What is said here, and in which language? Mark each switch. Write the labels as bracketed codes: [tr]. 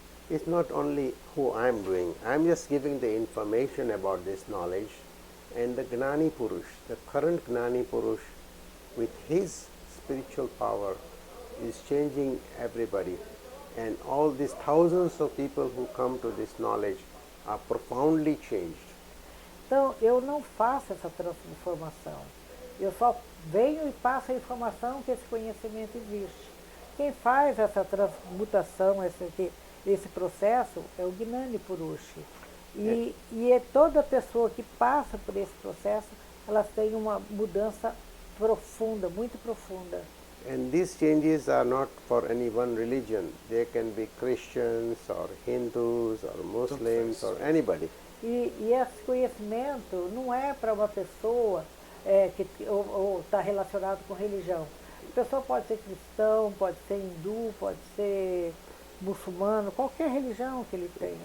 [en] It's not only who I'm doing. I'm just giving the information about this knowledge, and the Gnani Purush, the current Gnani Purush, with his spiritual power, is changing everybody. And all these thousands of people who come to this knowledge are profoundly changed. [pt] Então, eu não faço essa transformação. Eu só venho e passo a informação que esse conhecimento existe. Quem faz essa transmutação, esse processo, é o Gnani Purushi. E é toda pessoa que passa por esse processo, elas têm uma mudança profunda, muito profunda. [en] And these changes are not for any one religion. They can be Christians or Hindus or Muslims or anybody. [pt] E esse conhecimento não é para uma pessoa que está relacionado com religião. A pessoa pode ser cristão, pode ser hindu, pode ser muçulmano, qualquer religião que ele tenha.